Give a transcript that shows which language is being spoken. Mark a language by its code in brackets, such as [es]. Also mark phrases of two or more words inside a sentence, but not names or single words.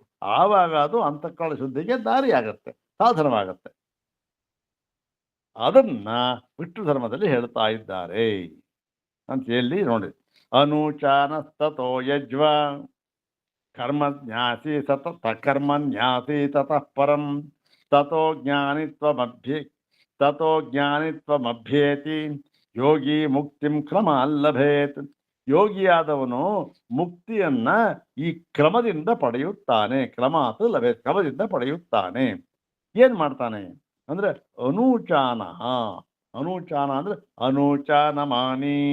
[kn] ಆವಾಗ ಅದು ಅಂತಃಕರಣ ಶುದ್ಧಿಗೆ ದಾರಿಯಾಗತ್ತೆ, ಸಾಧನವಾಗತ್ತೆ. ಅದನ್ನ ವಿಷ್ಣು ಧರ್ಮದಲ್ಲಿ ಹೇಳ್ತಾ ಇದ್ದಾರೆ ಅಂತ ಹೇಳಿ ನೋಡಿ. [sa] ಅನುಚಾನಸ್ತೋ ಯಜ್ವ ಕರ್ಮಜ್ಞಾಸಿ ಸತತ ಕರ್ಮನ್ಯಾಸಿ ತತಃ ಪರಂ ತಥೋ ಜ್ಞಾನಿತ್ವಮಭ್ಯೇತಿ ಯೋಗಿ ಮುಕ್ತಿಂ ಕ್ರಮ ಲಭೇತ್. [kn] ಯೋಗಿಯಾದವನು ಮುಕ್ತಿಯನ್ನ ಈ ಕ್ರಮದಿಂದ ಪಡೆಯುತ್ತಾನೆ. [sa] ಕ್ರಮಾತ್ ಲಭೇತ್, [kn] ಕ್ರಮದಿಂದ ಪಡೆಯುತ್ತಾನೆ. ಏನ್ ಮಾಡ್ತಾನೆ ಅಂದ್ರೆ ಅನೂಚಾನ. ಅನೂಚಾನ ಅಂದ್ರೆ ಅನೂಚಾನಮಾನಿ.